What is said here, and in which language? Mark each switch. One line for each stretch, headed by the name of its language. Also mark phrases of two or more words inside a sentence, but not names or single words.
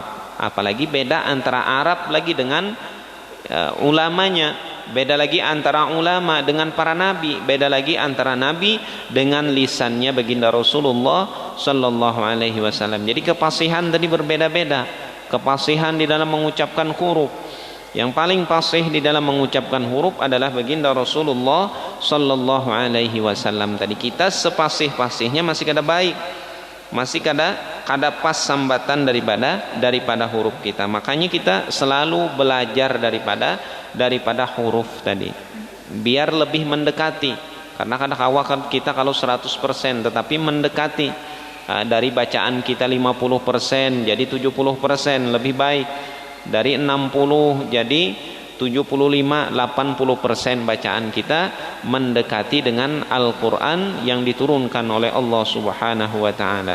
Indonesian: Apalagi beda antara Arab lagi dengan ulamanya, beda lagi antara ulama dengan para nabi, beda lagi antara nabi dengan lisannya baginda Rasulullah
Arabic: صلى الله عليه وسلم.
Indonesian: Jadi kepasihan tadi berbeda-beda. Kepasihan di dalam mengucapkan huruf, yang paling fasih di dalam mengucapkan huruf adalah baginda Rasulullah
Arabic: صلى الله عليه وسلم.
Banjar: Tadi kita sepasih-pasihnya masih kada baik, masih kada pas sambatan daripada huruf kita.
Indonesian: Makanya kita selalu belajar daripada huruf tadi, biar lebih mendekati. Karena kadang-kadang kita kalau 100% tetapi mendekati, dari bacaan kita 50% jadi 70%, lebih baik dari 60 jadi 75-80% bacaan kita mendekati dengan Al-Quran yang diturunkan oleh Allah
Arabic: سبحانه وتعالى.